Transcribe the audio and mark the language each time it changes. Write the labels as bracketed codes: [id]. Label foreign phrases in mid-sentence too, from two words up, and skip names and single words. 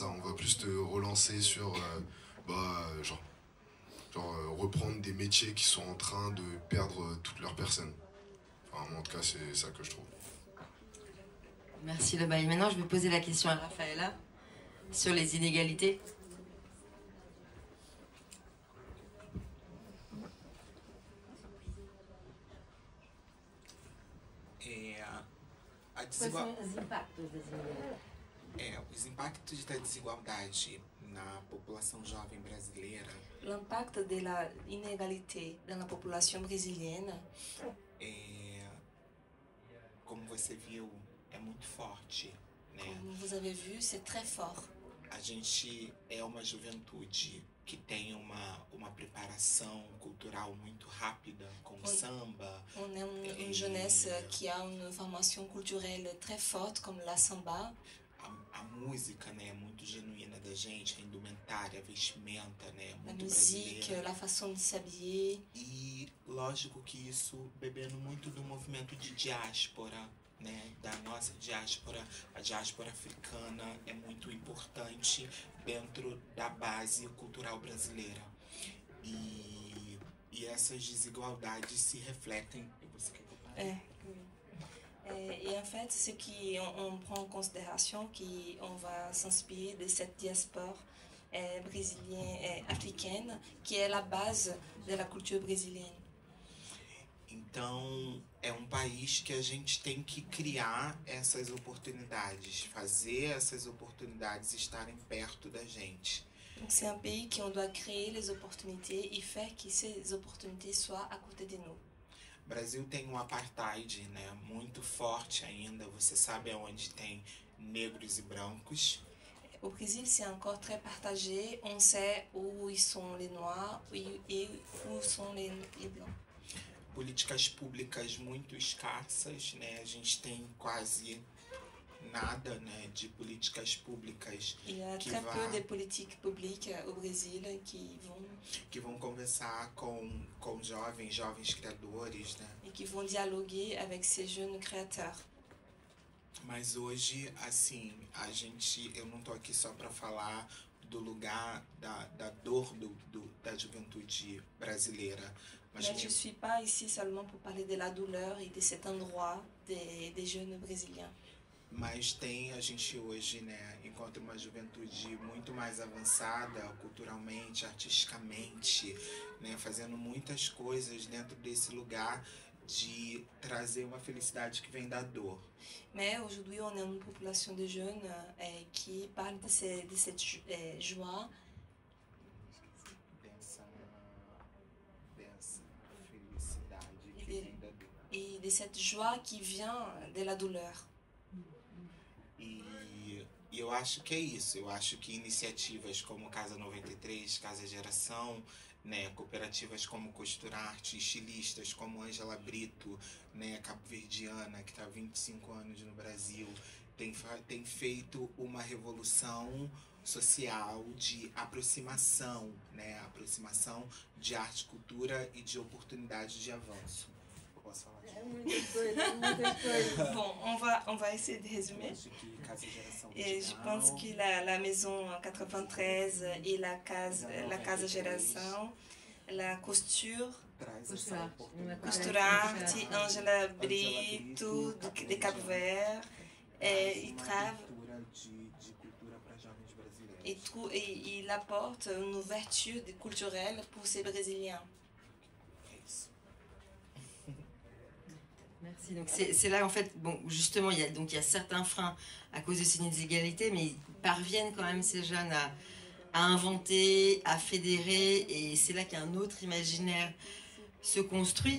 [fr] On va plus te relancer sur reprendre des métiers qui sont en train de perdre toutes leurs personnes. Enfin, en tout cas, c'est ça que je trouve. Merci Lebaï. Maintenant, je vais poser la question à Rafaela sur les inégalités. [pt] Quais são os impactos das desigualdades? Os impactos da desigualdade na população jovem brasileira. [fr] L'impact de la inégalité dans la population brésilienne, [pt] como você viu, é muito forte, né? [fr] Comme vous avez vu, c'est très fort. [pt] A gente é uma juventude que tem uma preparação cultural muito rápida com samba. [fr] On est une jeunesse qui a une formation culturelle très forte comme la samba. [pt] A música, né, é muito genuína da gente, a indumentária, a vestimenta, né, muito a [fr] musique, [pt] brasileira. [fr] la façon de s'habiller. [pt] E lógico que isso bebendo muito do movimento de diáspora, né, da nossa diáspora, a diáspora africana é muito importante dentro da base cultural brasileira. E essas desigualdades se refletem... [fr] Et en fait, ce qu'on prend en considération, qu'on va s'inspirer de cette diaspora brésilienne et africaine, qui est la base de la culture brésilienne. [pt] Então, é um país que a gente tem que criar essas oportunidades, fazer essas oportunidades estarem perto da gente. [fr] Donc, c'est un pays qu'on doit créer les opportunités et faire que ces opportunités soient à côté de nous. [pt] O Brasil tem um apartheid, né, muito forte ainda. Você sabe aonde tem negros e brancos. [fr] Au Brésil, c'est encore très partagé. On sait où ils sont les noirs et où sont les blancs. [pt] Políticas públicas muito escassas, né? A gente tem quase nada, né, de políticas públicas. [fr] Il y a très peu de politiques publiques au Brésil [pt] que vão conversar com jovens criadores, né? [fr] Et qui vont dialoguer avec ces jeunes créateurs. [pt] Mas hoje, assim, eu não tô aqui só para falar do lugar da dor da juventude brasileira. [fr] Mais je ne suis pas ici seulement pour parler de la douleur et de cet endroit des jeunes brésiliens. [pt] Mas a gente hoje, né, encontra uma juventude muito mais avançada culturalmente, artisticamente, né, fazendo muitas coisas dentro desse lugar de trazer uma felicidade que vem da dor. [fr] Mais aujourd'hui, on a une population de jeunes qui parle de cette joie. Et de cette joie qui vient de la douleur. [pt] E eu acho que é isso. Eu acho que iniciativas como Casa 93, Casa Geração, né, cooperativas como Costurarte, estilistas como Ângela Brito, né, cabo-verdiana, que está há 25 anos no Brasil, tem feito uma revolução social de aproximação, né, aproximação de arte, cultura e de oportunidade de avanço. [fr] Bon, on va essayer de résumer. Et je pense que la maison 93 et la Casa Geração, la costure, Costurarte, Ângela Brito, de Cabo Verde, il travaille et il apporte une ouverture culturelle pour ces Brésiliens. Merci. Donc c'est là en fait, bon, justement, il y a certains freins à cause de ces inégalités, mais ils parviennent quand même ces jeunes à inventer, à fédérer, et c'est là qu'un autre imaginaire se construit.